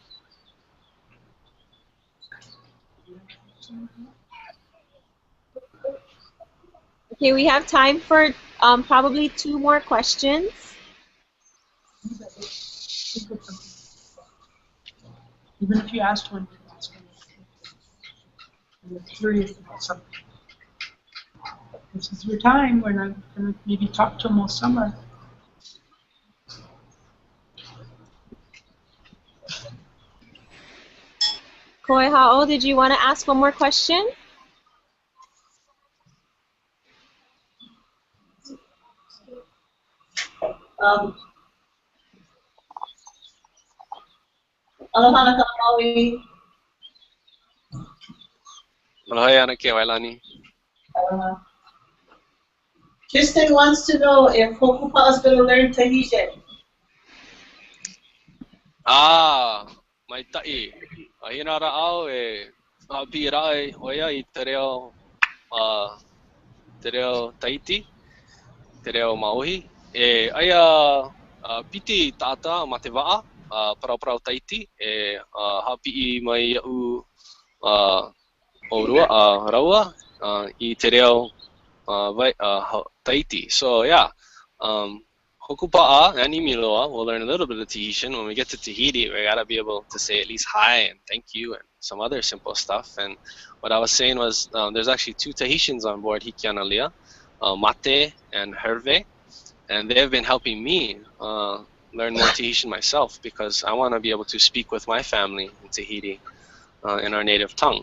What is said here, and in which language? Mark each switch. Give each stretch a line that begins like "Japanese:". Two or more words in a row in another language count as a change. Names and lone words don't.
English: Okay, we have time for probably 2 more questions. Even if you asked one, ask one. You're curious about something. This is your time. We're not going to maybe talk to them all summer. Kawaiahaʻo, did you want to ask one more question?
Hawaiian: Aloha ka Maui. Aloha na ke Wailani.
English: Kristen wants to know if Hokupa is going to learn Tahitian.
Tahitian: Mai ta'i. Ahina ra'au e hapi ra'i hoia I te reo Tahiti, te reo Maui. E aia piti tata ma te wa'a, parau Tahiti, e hapi I mai ia'u o raua I te reo Tahiti.
English: So yeah, Hokupa'a and Imiloa, we'll learn a little bit of Tahitian. When we get to Tahiti, we gotta be able to say at least hi and thank you and some other simple stuff. And what I was saying was there's actually 2 Tahitians on board Hikianalia, Mate and Herve, and they have been helping me learn more Tahitian myself because I want to be able to speak with my family in Tahiti in our native tongue.